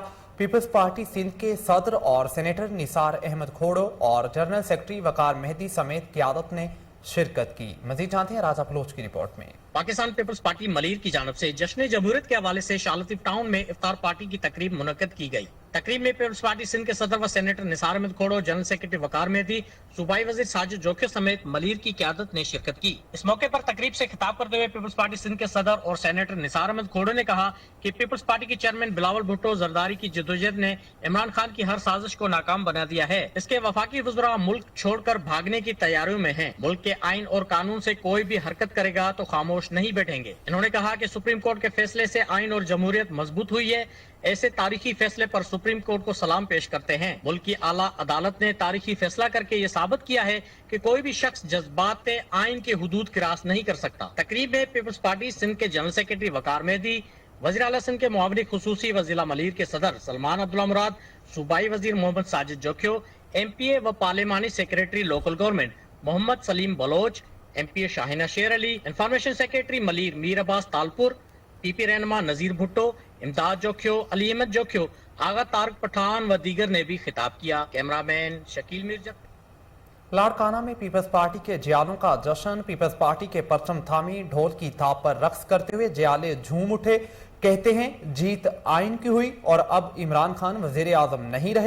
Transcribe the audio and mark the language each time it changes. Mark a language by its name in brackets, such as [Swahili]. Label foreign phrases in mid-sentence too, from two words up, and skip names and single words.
[Urdu] پیپلز پارٹی سندھ کے صدر اور سینیٹر نثار احمد کھوڑو اور [English] general secretary [Urdu] وقار مہدی سمیت قیادت نے شرکت کی. مزید جانتے ہیں راجہ بلوچ کی رپورٹ میں. پاکستان پیپلز پارٹی ملیر کی جانب سے جشن جمہوریت کے حوالے سے شاہ لطیف ٹاؤن میں افطار پارٹی کی تقریب منعقد کی گئی. تقریب میں پیپلز پارٹی سندھ کے صدر و سینیٹر نثار احمد کھوڑو, [English] general secretary [Urdu] وقار مہدی، صوبائی وزیر ساجد جوکھیو سمیت ملیر کی قیادت نے شرکت کی. اس موقع پر تقریب سے خطاب کرتے ہوئے پیپلز پارٹی سندھ کے صدر اور سینیٹر نثار احمد کھوڑو نے کہا کہ پیپلز پارٹی کے چیئرمین بلاول بھٹو زرداری کی جدوجہد نے عمران خان کی ہر سازش کو ناکام بنا دیا ہے. اس کے وفاقی وزرا ملک چھوڑ کر بھاگنے کی تیاریوں میں ہیں. ملک کے آئین اور قانون سے کوئی بھی حرکت کرے گا تو خاموش نہیں بیٹھیں گے. انہوں نے کہا کہ [English] Supreme Court [Urdu] کے فیصلے سے آئین اور جمہوریت مضبوط ہوئی ہے. ایسے تاریخی فیصلے پر [English] Supreme Court [Urdu] کو سلام پیش کرتے ہیں. ملک کی اعلیٰ عدالت نے تاریخی فیصلہ کر کے یہ ثابت کیا ہے کہ کوئی بھی شخص جذبات آئین کے حدود کراس نہیں کر سکتا. تقریب میں پیپلز پارٹی سندھ کے [English] general secretary [Urdu] وقار مہدی، وزیر اعلیٰ سندھ کے معاون خصوصی و ضلع ملیر کے صدر سلمان عبداللہ مراد، صوبائی وزیر محمد ساجد جوکھیو، ایم پی اے و پارلیمانی سیکریٹری [English] local government [Urdu] محمد سلیم بلوچ، ایم پی اے شاہینہ شیر علی, [English] information secretary [Urdu] ملیر میر عباس تالپور، پی پی رہنما نذیر بھٹو، امداد جوکھیو، علی احمد جوکھیو، آغا طارق پٹھان و دیگر نے بھی خطاب کیا. کیمرہ مین شکیل مرزا. لاڑکانہ میں پیپلز پارٹی کے جیالوں کا جشن۔ پیپلز پارٹی کے پرچم تھامی ڈھول کی تھاپ پر رقص کرتے ہوئے جیالے جھوم اٹھے. کہتے ہیں جیت آئین کی ہوئی اور اب عمران خان وزیر اعظم نہیں رہے.